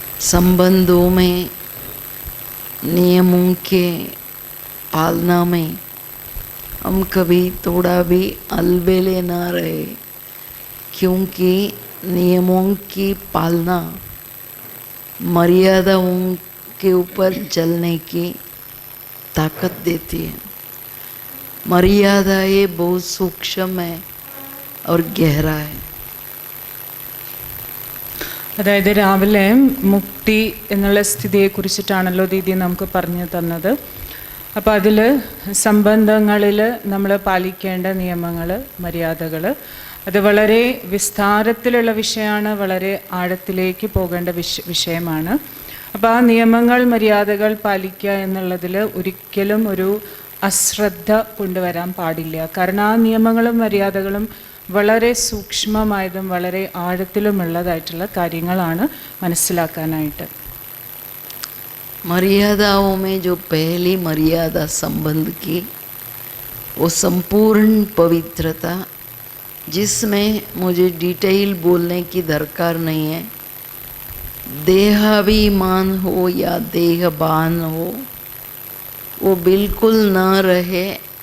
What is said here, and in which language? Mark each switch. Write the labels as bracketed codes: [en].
[hi] संबंधों में नियमों के पालना में हम कभी थोड़ा भी अलबेले ना रहे, क्योंकि नियमों की पालना मर्यादाओं के ऊपर चलने की ताकत देती है। मर्यादा ये बहुत सूक्ष्म है और गहरा है। [ml] അതായത് രാവിലെ മുക്തി എന്നുള്ള സ്ഥിതിയെക്കുറിച്ചിട്ടാണല്ലോ ദീദി നമുക്ക് പറഞ്ഞു തന്നത്. അപ്പോൾ അതിൽ സംബന്ധങ്ങളിൽ നമ്മൾ പാലിക്കേണ്ട നിയമങ്ങൾ, മര്യാദകൾ, അത് വളരെ വിസ്താരത്തിലുള്ള വിഷയമാണ്, വളരെ ആഴത്തിലേക്ക് പോകേണ്ട വിഷയമാണ്. അപ്പോൾ ആ നിയമങ്ങൾ, മര്യാദകൾ പാലിക്കുക എന്നുള്ളതിൽ ഒരിക്കലും ഒരു അശ്രദ്ധ കൊണ്ടുവരാൻ പാടില്ല. കാരണം ആ നിയമങ്ങളും മര്യാദകളും വളരെ സൂക്ഷ്മമായതും വളരെ ആഴത്തിലുമുള്ളതായിട്ടുള്ള കാര്യങ്ങളാണ് മനസ്സിലാക്കാനായിട്ട്. [hi] मर्यादाओं में जो पहली मर्यादा संबंध की, वो संपूर्ण पवित्रता, जिसमें मुझे डिटेल बोलने की दरकार नहीं है। देहाभिमान हो या देहभान हो, वो बिल्कुल न रहे।